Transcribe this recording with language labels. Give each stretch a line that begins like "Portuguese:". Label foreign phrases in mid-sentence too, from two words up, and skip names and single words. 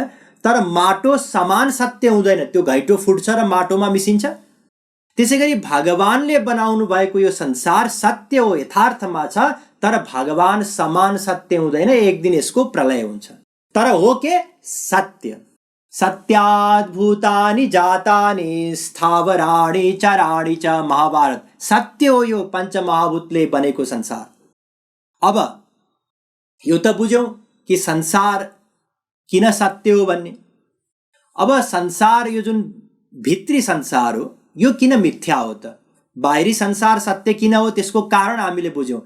Nepali: तर माटो समान सत्य हुँदैन, त्यो घैटो फुट्छ र माटोमा मिसिन्छ। त्यसै गरी भगवानले बनाउनु भएको यो संसार सत्य हो, यथार्थमा छ, तर भगवान समान सत्य हुँदैन, एक दिन यसको प्रलय हुन्छ। तर हो के सत्य।
Sanskrit: सत्याद् भूतानि जातानि स्थावराणि चराणि च, महाभारत।
Nepali: सत्य हो यो पञ्चमहाभूतले बनेको संसार। अब यो त बुझ्यौं कि संसार किन सत्य हो भन्ने। अब संसार, यो जुन भित्री संसार हो, यो किन मिथ्या हो त? बाहिरी संसार सत्य किन हो, त्यसको कारण हामीले बुझ्यौं।